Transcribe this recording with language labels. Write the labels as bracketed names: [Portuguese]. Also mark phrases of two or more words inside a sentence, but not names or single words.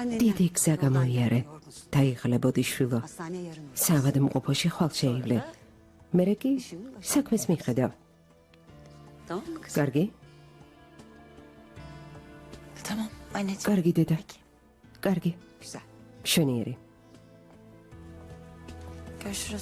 [Georgian] დიდი გზა გამოიარე. დაიღლებოდი შვილო. [Turkish] Hastaneye yarın. [Georgian] საავადმყოფოში ხვალ შეივლე. მერე კი საქმეს მიხედავ. [Turkish] Tamam mı kızım? [Georgian] კარგი? [Turkish] Tamam anneciğim. [Georgian] კარგი დედა. კარგი. [Turkish] Güzel. [Georgian] მშვენიერი. [Turkish] Görüşürüz.